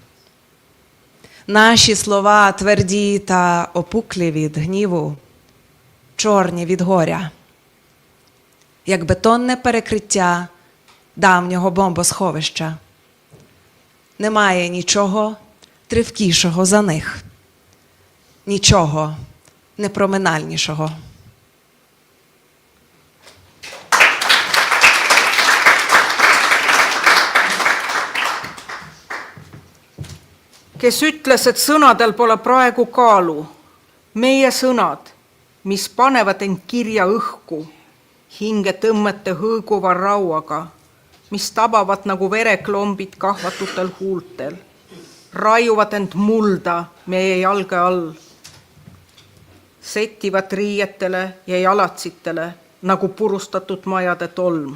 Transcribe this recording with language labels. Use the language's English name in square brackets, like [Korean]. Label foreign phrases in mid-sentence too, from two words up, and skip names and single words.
[Ukrainian] Наші слова тверді та опуклі від гніву, чорні від горя, як бетонне перекриття давнього бомбосховища. Немає нічого тривкішого за них, нічого непроминальнішого. [Estonian] Kes ütles, et sõnadel pole praegu kaalu, meie sõnad, mis panevad end kirja õhku, hinge tõmmete hõõguva rauaga, mis tabavad nagu vereklombid kahvatutel huultel, raiuvad end mulda meie jalge all, settivad riietele ja jalatsitele nagu purustatud majade tolm.